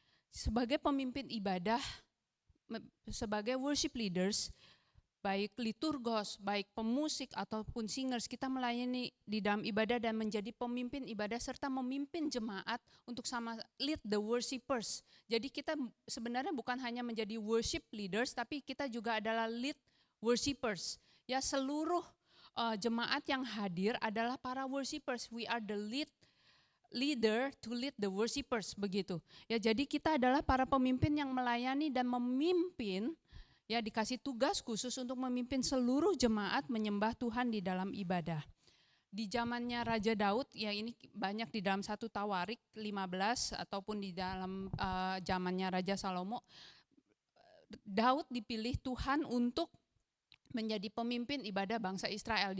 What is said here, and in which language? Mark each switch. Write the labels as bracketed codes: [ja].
[id] Sebagai pemimpin ibadah, sebagai worship leaders, baik liturgos, baik pemusik ataupun singers, kita melayani di dalam ibadah dan menjadi pemimpin ibadah serta memimpin jemaat untuk sama [en] lead the worshipers. [id] Jadi kita sebenarnya bukan hanya menjadi worship leaders, tapi kita juga adalah [en] lead worshipers. [id] Ya, seluruh jemaat yang hadir adalah para worshipers. [en] We are the leader to lead the worshipers begitu. [id] Ya, jadi kita adalah para pemimpin yang melayani dan memimpin, ya dikasih tugas khusus untuk memimpin seluruh jemaat menyembah Tuhan di dalam ibadah. Di zamannya Raja Daud, ya ini banyak di dalam 1 Tawarik 15 ataupun di dalam zamannya Raja Salomo, Daud dipilih Tuhan untuk menjadi pemimpin ibadah bangsa Israel.